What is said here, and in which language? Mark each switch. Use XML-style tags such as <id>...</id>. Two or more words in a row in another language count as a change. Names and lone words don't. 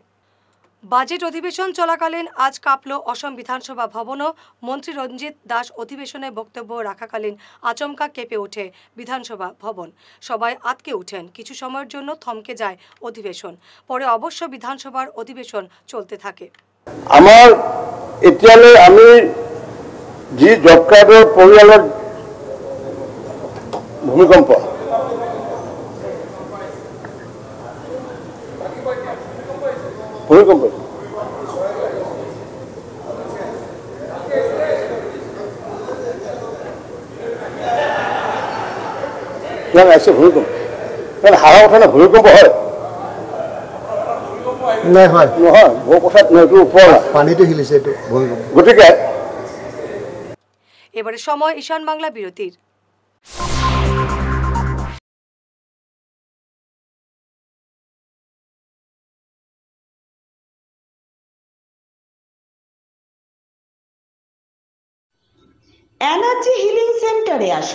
<bn>বাজেট অধিবেশন চলাকালীন আজ কাঁপল অসম বিধানসভা ভবনও। মন্ত্রী রঞ্জিত দাস অধিবেশনে বক্তব্য রাখাকালীন আচমকা কেঁপে ওঠে বিধানসভা ভবন। সবাই আটকে উঠেন। কিছু সময়ের জন্য থমকে যায় অধিবেশন। পরে অবশ্য বিধানসভার অধিবেশন চলতে থাকে।</bn> <as>আমার এতিয়ালৈ আমি যি জব কাৰ্ডৰ পৰিয়ালৰ ভূমিকম্প কিমান আছে ভূমিকম্প হাৰা কথা না ভূমিকম্প হয় নহয় বহু কথাত ওপৰ পানীটো হিলিছে এইটো ভূমিকম্প। গতিকে</as> <bn>এবারে সময় ঈশান বাংলা বিরতির। এনার্জি হিলিং সেন্টারে আসুন।</bn>